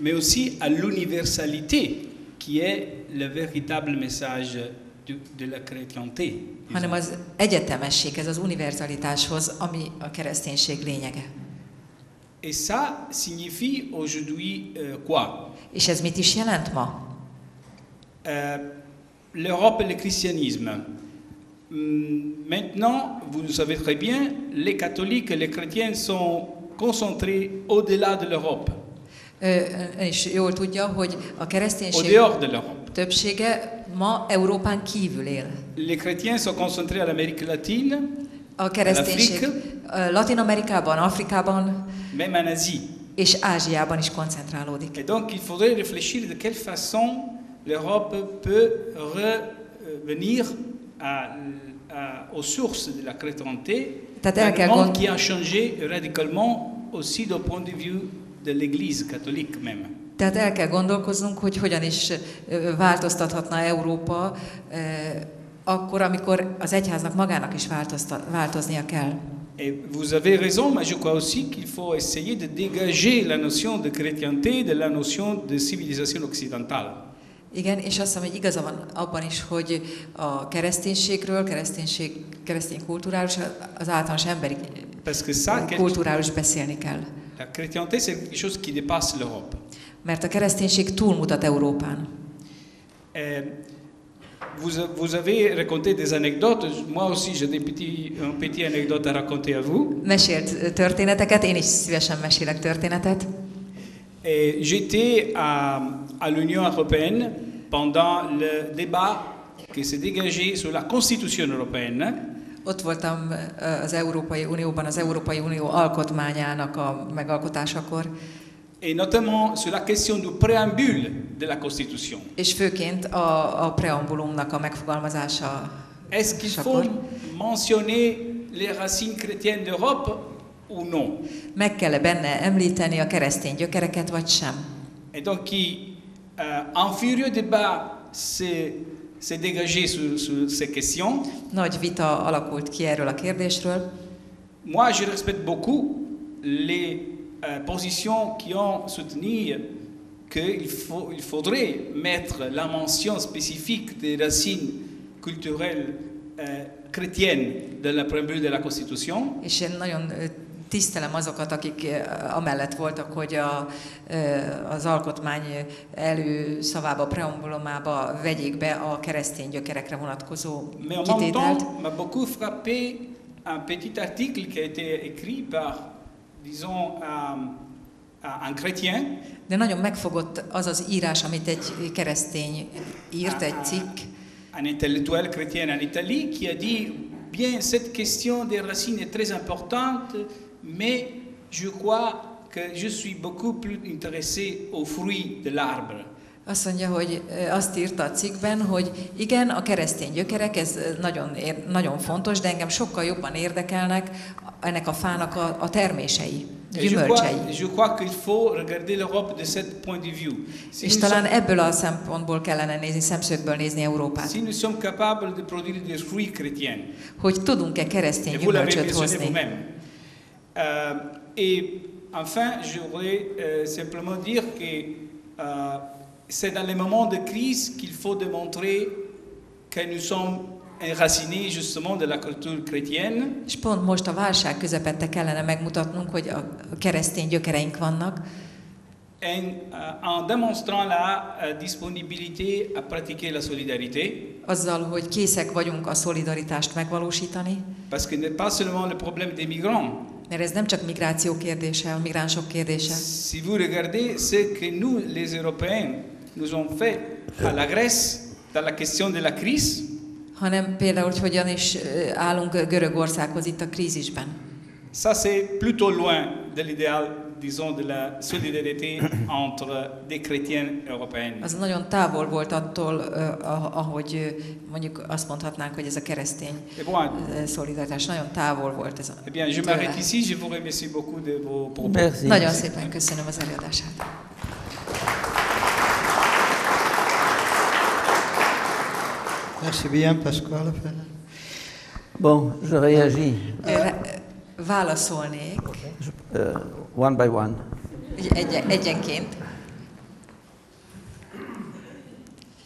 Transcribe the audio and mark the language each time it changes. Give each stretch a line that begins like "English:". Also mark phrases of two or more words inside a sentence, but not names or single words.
French: mais aussi à l'universalité qui est le véritable message de la chrétienté.
Hungarian: Hanem az egyetemesség, ez az univerzalitáshoz, ami a kereszténység lényege.
French: Et ça signifie aujourd'hui quoi?
Hungarian: És ez mit is jelent ma?
French: L'Europe et le christianisme. Maintenant, vous le savez très bien, les catholiques et les chrétiens sont concentrés au-delà de l'Europe.
Hungarian: És jól tudja, hogy a kereszténység
French: Au-dehors de l'Europe.
Hungarian: többsége ma Európán kívül él.
French: Les chrétiens sont concentrés à l'Amérique latine,
Hungarian: A kereszténység Latin-Amerikában, Afrikában,
French: même en Asie.
Hungarian: és Ázsiában is koncentrálódik.
French: Et donc, il faudrait réfléchir de quelle façon l'Europe peut revenir aux sources de la chrétienté, un monde qui a changé radicalement aussi du point de vue de l'Église catholique même.
Hungarian: Tehát el kell gondolkoznunk, hogy hogyan is változtathatna Európa akkor, amikor az egyháznak magának is változnia kell.
French: Et vous avez raison, mais je crois aussi qu'il faut essayer de dégager la notion de chrétienté de la notion de civilisation occidentale.
Hungarian: Igen, és azt hiszem, hogy igaza van abban is, hogy a kereszténységről, keresztény kultúráról, az általános emberi kultúráról is beszélni kell.
French: La chrétienté, c'est quelque chose qui dépasse l'Europe.
Hungarian: Mert a kereszténység túlmutat Európán.
French: Vous avez raconté des anecdotes. Moi aussi, j'ai une petite anecdote à raconter à vous.
Hungarian: Mesélt történeteket, én is szívesen mesélek történetet.
French: J'étais à l'Union européenne pendant le débat qui s'est dégagé sur la Constitution européenne.
Hungarian: Ott voltam az Európai Unióban, az Európai Unió alkotmányának a megalkotásakor.
French: Et notamment sur la question du préambule de la Constitution.
Hungarian: És főként a preambulumnak a megfogalmazása.
French: Est-ce qu'il faut mentionner les racines chrétiennes d'Europe ou non?
Hungarian: Meg kell benne említeni a keresztény gyökereket, vagy sem?
French: Et donc, un furieux débat s'est dégagé sur ces questions.
Hungarian: Nagy vita alakult ki erről a kérdésről.
French: Moi, je respecte beaucoup les positions qui ont soutenu qu'il faudrait mettre la mention spécifique des racines culturelles chrétiennes dans la préambule de la Constitution.
Hungarian: És én nagyon tisztelem azokat, akik amellett voltak, hogy az alkotmány előszavába, preambulumába vegyék be a keresztény gyökerekre vonatkozó kitételt.
French: Mais en même temps, m'a beaucoup frappé un petit article qui a été écrit par, disons, un chrétien.
Hungarian: De nagyon megfogott az az írás, amit egy keresztény írt, egy cikk.
French: Un intellectuel chrétien en Italie qui a dit, bien, cette question des racines est très importante, mais je crois que je suis beaucoup plus intéressé aux fruits de l'arbre.
Hungarian: Azt mondja, hogy azt írta a cikkben, hogy igen, a keresztény gyökerek, ez nagyon fontos, de engem sokkal jobban érdekelnek ennek a fának a termései, gyümölcsei.
French: Je crois qu'il faut regarder l'Europe de ce point de vue.
Hungarian: És talán ebből a szempontból kellene nézni, szemszögből nézni Európát.
French: Si nous sommes capables de produire des fruits chrétiens.
Hungarian: Hogy tudunk-e keresztény gyümölcsöt hozni.
French: Et enfin, je voudrais simplement dire que c'est dans les moments de crise qu'il faut démontrer que nous sommes enracinés justement de la culture chrétienne.
Hungarian: És pont most a válság közepette kellene megmutatnunk, hogy a keresztény gyökereink vannak.
French: En démontrant la disponibilité à pratiquer la solidarité.
Hungarian: Azzal, hogy készek vagyunk a szolidaritást megvalósítani.
French: Parce que n'est pas seulement le problème des migrants.
Hungarian: Mert ez nem csak migráció kérdése, a migránsok kérdése.
French: Si vous regardez ce que nous, les Européens, nous ont fait à la Grèce dans la question de la crise,
Hungarian: hanem például, hogy hogyan is állunk Görögországhoz itt a krízisben.
French: Ça c'est plutôt loin de l'idéal, disons, de la solidarité entre des chrétiens européens.
Hungarian: Az nagyon távol volt attól, ahogy mondjuk azt mondhatnánk, hogy ez a keresztény szolidaritás. Nagyon távol volt ez a
French: Eh bien, je m'arrête ici. Je vous remercie beaucoup de vos propos. Merci.
Hungarian: Nagyon szépen köszönöm az előadását.
French: Merci bien, Pasquale. Bon, je réagis.
Hungarian: Válaszolnék.
English: One by one.
Hungarian: Egyenként.